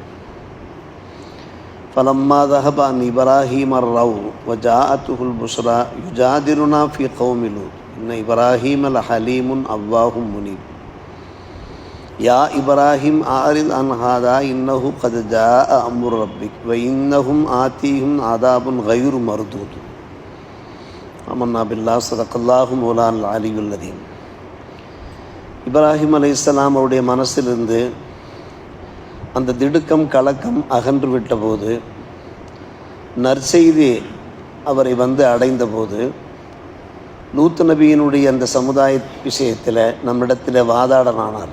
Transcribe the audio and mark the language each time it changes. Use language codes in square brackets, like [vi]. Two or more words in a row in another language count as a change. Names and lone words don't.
[ar] فلما ذهب عن إبراهيم الروع وجاءته البشرى يجادلنا في قوم لوط إن إبراهيم لحليم أواه منيب. يا إبراهيم أعرض عن هذا إنه قد جاء أمر ربك وإنهم آتيهم عذاب غير مردود. آمنا بالله صدق الله مولانا العلي العظيم. [ta] இப்ராஹிம் அலைஹிஸ்ஸலாம் அவருடைய மனசிலிருந்து அந்த திடுக்கம் கலக்கம் அகன்று விட்டபோது, நற்செய்தி அவரை அடைந்த போது, லூத் நபியினுடைய அந்த சமுதாய விஷயத்தில் நம்மிடத்தில் வாதாடனானார்.